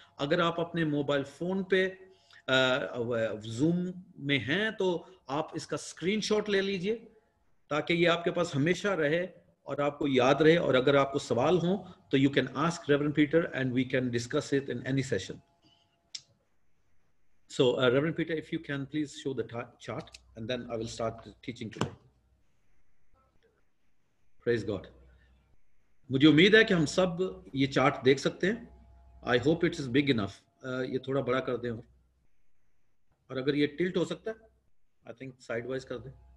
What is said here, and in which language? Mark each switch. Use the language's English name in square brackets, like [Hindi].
[Hindi] अगर आप अपने मोबाइल फोन पे जूम में हैं तो आप इसका स्क्रीनशॉट ले लीजिए ताकि ये आपके पास हमेशा रहे और आपको याद रहे। और अगर आपको सवाल हो तो [English] You can ask Reverend Peter and we can discuss it in any session. So, Reverend Peter, if you can please show the chart, and then I will start teaching today. Praise God. [Hindi] मुझे उम्मीद है कि हम सब ये chart देख सकते हैं। [English] I hope it is big enough. [Hindi] ये थोड़ा बड़ा कर दें, और अगर ये टिल्ट हो सकता है, [English] I think sideways [Hindi] कर दें।